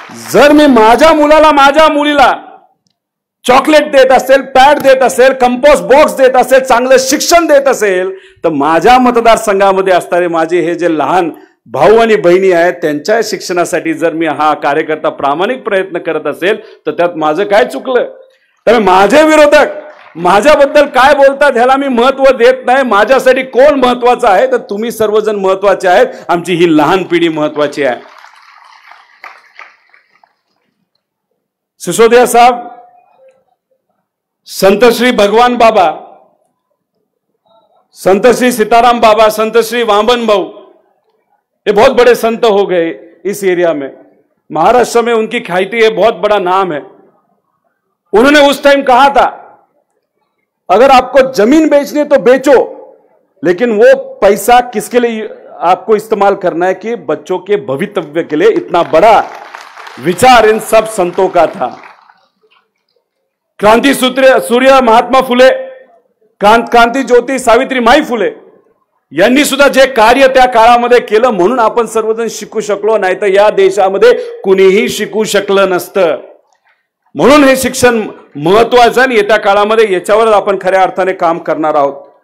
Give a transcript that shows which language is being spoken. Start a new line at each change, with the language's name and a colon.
Marathi: जर मी माझ्या मुलाला माझ्या मुलीला चॉकलेट देत असेल, पॅड देत असेल, कंपोस्ट बॉक्स देत असेल, चांगलं शिक्षण देत असेल तर माझ्या मतदारसंघामध्ये असणारे माझे हे जे लहान भाऊ आणि बहिणी आहेत त्यांच्या शिक्षणासाठी जर मी हा कार्यकर्ता प्रामाणिक प्रयत्न करत असेल तर त्यात माझं काय चुकलं. त्यामुळे माझे विरोधक माझ्याबद्दल काय बोलतात ह्याला मी महत्व देत नाही. माझ्यासाठी कोण महत्वाचं आहे तर तुम्ही सर्वजण महत्वाचे आहेत, आमची ही लहान पिढी महत्वाची आहे.
Hindi: सिसोदिया साहब, संत श्री भगवान बाबा, संत श्री सीताराम बाबा, संत श्री वामन भाऊ, ये बहुत बड़े संत हो गए इस एरिया में. महाराष्ट्र में उनकी ख्याति है, बहुत बड़ा नाम है. उन्होंने उस टाइम कहा था अगर आपको जमीन बेचनी है तो बेचो, लेकिन वो पैसा किसके लिए आपको इस्तेमाल करना है कि बच्चों के भवितव्य के लिए. इतना बड़ा विचार इन सब संतों का था.
Marathi: क्रांति सूर्य महात्मा फुले, क्रांती ज्योती सावित्रीमाई फुले यांनी सुद्धा जे कार्य त्या काळामध्ये केलं म्हणून आपण सर्वजण शिकू शकलो, नाही तर या देशामध्ये कुणीही शिकू शकलं नसतं. म्हणून हे शिक्षण महत्वाचं आणि येत्या काळामध्ये याच्यावर आपण खऱ्या अर्थाने काम करणार आहोत.